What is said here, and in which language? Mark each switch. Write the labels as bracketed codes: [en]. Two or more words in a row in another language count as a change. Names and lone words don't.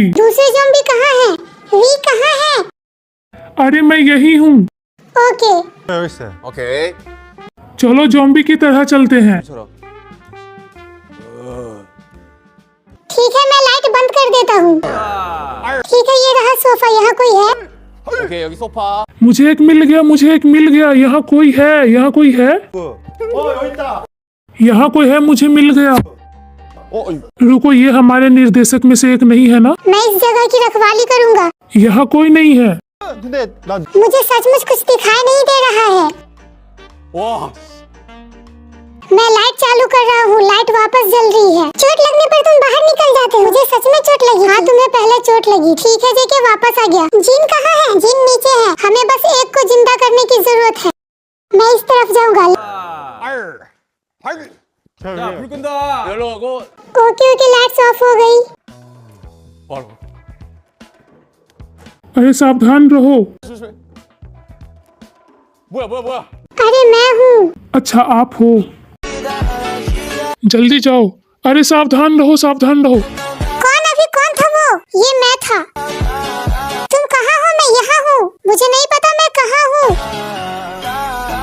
[hi] दूसरे ज़ॉम्बी कहाँ है? वी कहाँ है? अरे मैं यही हूँ। ओके। [ko] 오케이. [hi] चलो ज़ॉम्बी की तरह चलते हैं। ठीक है, मैं लाइट बंद कर देता हूँ। ठीक है, ये रहा सोफा। यहाँ कोई है? [ko] 오케이, 여기 소파. [hi] मुझे एक मिल गया, मुझे एक मिल गया। यहाँ कोई है, यहाँ कोई है, यहाँ कोई है, मुझे मिल गया। रुको, ये हमारे निर्देशक में से एक नहीं है ना? मैं इस जगह की रखवाली करूँगा। यहाँ कोई नहीं है। [ko] 근데 난 [hi] मुझे सचमुच कुछ दिखाई नहीं दे रहा है। [ko] 와, [hi] मैं लाइट चालू कर रहा हूँ। लाइट वापस जल रही है। चोट लगने पर तुम बाहर निकल जाते हो। मुझे सच में चोट लगी। हाँ, तुम्हें पहले चोट लगी। ठीक है, जेके वापस आ गया। जिन कहाँ है? जिन नीचे है। हमें बस एक को जिंदा करने की जरूरत है। मैं इस तरफ जाऊँगा। [ko] 자, 불 끈다. 열로 가고. [hi] ओके ओके, [en] lights off [hi] हो गई। [ko] 바로. [hi] अरे सावधान रहो। [ko] 조심해. 뭐야? [hi] अरे मैं हूँ। अच्छा, आप हो। जल्दी जाओ। अरे सावधान रहो, सावधान रहो। कौन था वो? ये मैं था। तुम कहाँ हो? मैं यहाँ हूँ। मुझे नहीं पता मैं कहाँ हूँ।